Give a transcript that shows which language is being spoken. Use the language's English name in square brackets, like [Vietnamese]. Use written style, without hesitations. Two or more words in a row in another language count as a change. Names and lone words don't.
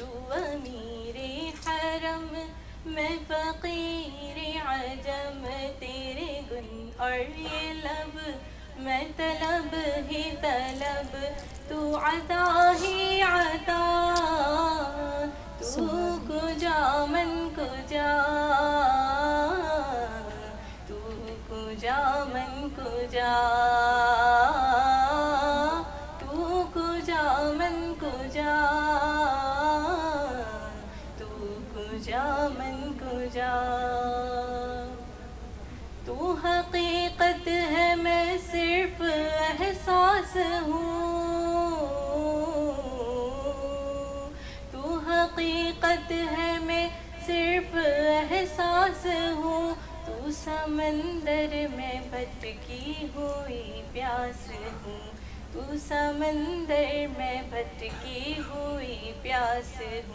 [Urdu] امیر حرم میں فقیر عجم, تیرے گن اور یہ لب میں طلب ہی طلب, تو عطا ہی عطا, [Persian] تو کجا من کجا, تو کجا من کجا, تو کجا من کجا, تو کجا من کجا. [Urdu] تو حقیقت ہے میں صرف احساس ہوں, تو حقیقت ہے میں صرف احساس ہوں, تو سمندر میں بھٹکی ہوئی پیاس ہوں, تو سمندر میں بھٹکی ہوئی پیاس ہوں.